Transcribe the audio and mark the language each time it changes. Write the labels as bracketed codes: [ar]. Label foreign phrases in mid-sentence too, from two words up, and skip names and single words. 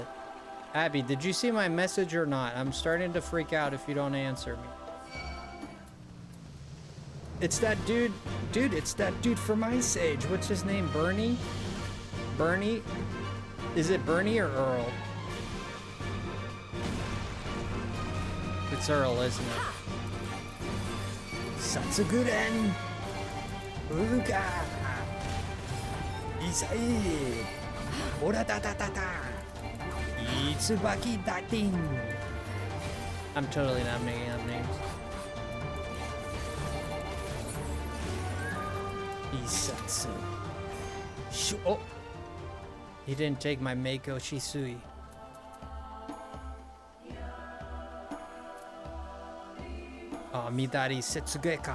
[en] Abby, did you see my message or not? I'm starting to freak out if you don't answer me. It's that dude. Dude, it's that dude from Ice Age. What's his name? Bernie? Bernie? Is it Bernie or Earl? It's Earl, isn't it? Satsuguren! Uruga! Isai! Ora da da da da! Itsubaki datin! I'm totally not making up names. Isatsu. Oh! He didn't take my Meiko Shisui. Midari Setsugeka.